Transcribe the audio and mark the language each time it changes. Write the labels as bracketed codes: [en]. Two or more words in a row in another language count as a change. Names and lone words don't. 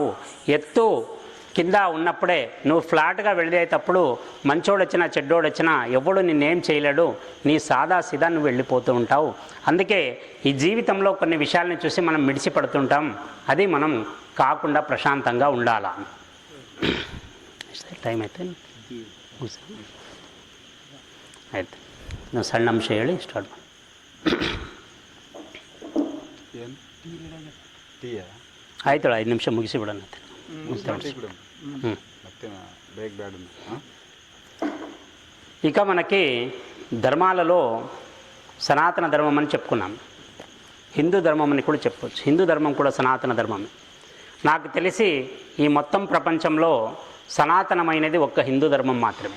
[te] ఎత్తు కింద ఉన్నప్పుడే నువ్వు ఫ్లాట్గా వెళ్ళేటప్పుడు మంచోడు వచ్చినా చెడ్డోడు వచ్చినా ఎవడు నిన్నేం చేయలేడు, నీ సాదా సీదా నువ్వు వెళ్ళిపోతూ ఉంటావు. అందుకే ఈ జీవితంలో కొన్ని విషయాలను చూసి మనం మిడిసిపడుతుంటాం, అది మనం కాకుండా ప్రశాంతంగా ఉండాలా. [kn] ಟೈಮ್ ಆಯ್ತು ಆಯ್ತು, ನಾವು ಸಣ್ಣ ಅಂಶ ಹೇಳಿ ಸ್ಟಾರ್ಟ್ ಮಾಡಿ. ಆಯ್ತು 5 ನಿಮಿಷ ಮುಗಿಸಿಬಿಡೋಣ. [te] ఇక మనకి ధర్మాలలో సనాతన ధర్మం అని చెప్పుకున్నాం, హిందూ ధర్మం అని కూడా చెప్పవచ్చు. హిందూ ధర్మం కూడా సనాతన ధర్మమే. నాకు తెలిసి ఈ మొత్తం ప్రపంచంలో సనాతనమైనది ఒక్క హిందూ ధర్మం మాత్రమే.